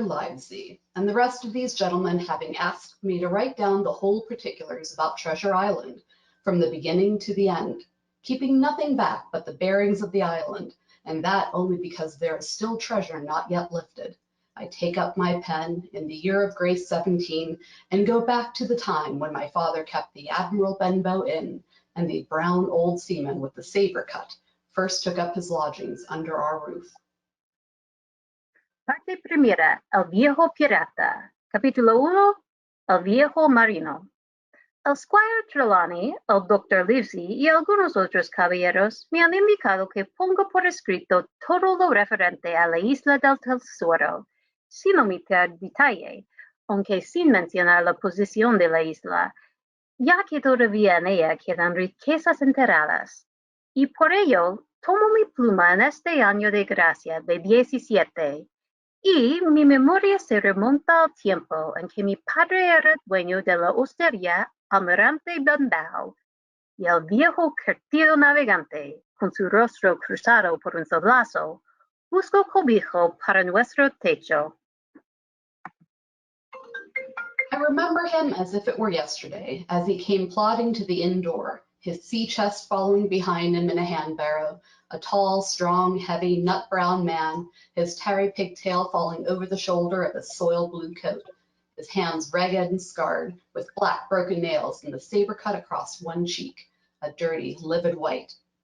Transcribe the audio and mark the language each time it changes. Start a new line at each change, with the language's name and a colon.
English: Livesey, and the rest of these gentlemen having asked me to write down the whole particulars about Treasure Island, from the beginning to the end, keeping nothing back but the bearings of the island, and that only because there is still treasure not yet lifted. I take up my pen in the year of grace 17 and go back to the time when my father kept the Admiral Benbow Inn, and the brown old seaman with the saber cut first took up his lodgings under our roof.
Spanish: Parte primera, El Viejo Pirata. Capítulo 1, El Viejo Marino. El Squire Trelawney, el Dr. Livesey y algunos otros caballeros me han indicado que ponga por escrito todo lo referente a la isla del tesoro, sin omitir detalle, aunque sin mencionar la posición de la isla, ya que todavía en ella quedan riquezas enterradas. Y por ello, tomo mi pluma en este año de gracia de 17, y mi memoria se remonta al tiempo en que mi padre era dueño de la hostería Almirante Benbow, y el viejo curtido navegante, con su rostro cruzado por un sablazo, buscó cobijo para nuestro techo.
English: I remember him as if it were yesterday, as he came plodding to the inn door, his sea chest following behind him in a hand barrow, a tall, strong, heavy, nut-brown man, his tarry pigtail falling over the shoulder of his soiled blue coat, his hands ragged and scarred, with black broken nails and the saber cut across one cheek, a dirty, livid white.